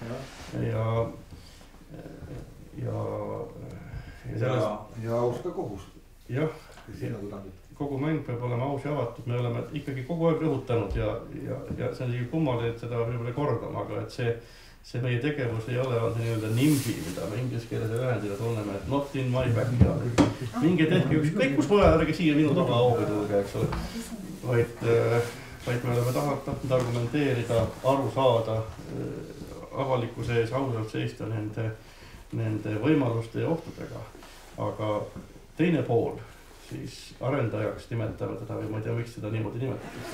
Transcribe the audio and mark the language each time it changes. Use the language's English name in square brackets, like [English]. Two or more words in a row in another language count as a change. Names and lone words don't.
[Estonian] ja aus ka kohus. Jah, kogu mäng peab olema aus ja avatud, me oleme ikkagi kogu aeg rõhutanud ja see on kummaline, et seda võib-olla kordama, aga et see meie tegevus ei ole see nii-öelda nimbi, mida me inglise keeles ühendina tunneme, et [English] not in my backyard. [Estonian] Minge tehke ükskõik kus pole, ärge siia minu taga hooga tulge, eks ole. Vaid me oleme tahtnud argumenteerida, aru saada, avalikkuse ees ausalt seista nende võimaluste ja ohtudega. Aga teine pool, siis arendajaks nimetame teda või ma ei tea, miks seda niimoodi nimetatakse.